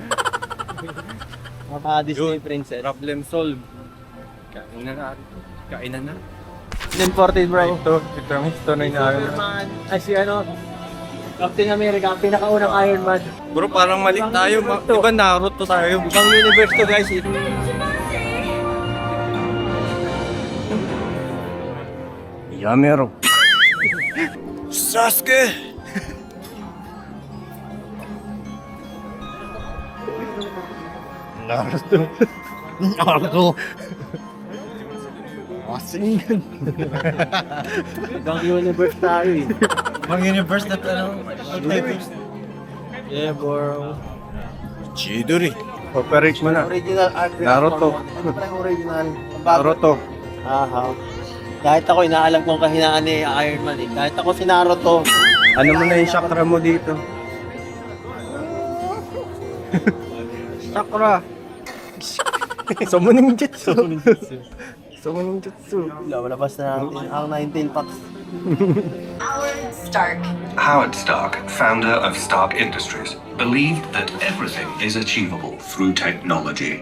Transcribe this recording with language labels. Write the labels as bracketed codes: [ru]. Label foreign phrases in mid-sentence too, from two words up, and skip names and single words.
[tl] Mga Disney princess. [en] Problem solved. [tl] Kain na natin. Kain na na. [en] 1040 bro. [tl] Ito ang inaano. Ay si ano, Captain America, ang pinakaunang Iron Man. Bro, parang mali tayo. Diba Naruto tayo? Ibang universe to guys. [ja] Yamero. [tl] Sasuke! Naruto. Naruto. Masingan. Ibang universe tayo eh. Ibang universe na ano? [en] Yeah bro. [tl] Chidori. Operate mo na. [en] Original art. Naruto. [tl] Ano pa yung original? Naruto. Aha. Kahit ako, inaalam kong kahinaan ni Iron Man eh. Kahit ako si Naruto. Ano mo na yung chakra mo dito? Chakra. [en] Summoning jutsu. Summoning jutsu. [tl] Labas na natin ang 19 packs. Stark. [en] Howard Stark, founder of Stark Industries, believed that everything is achievable through technology.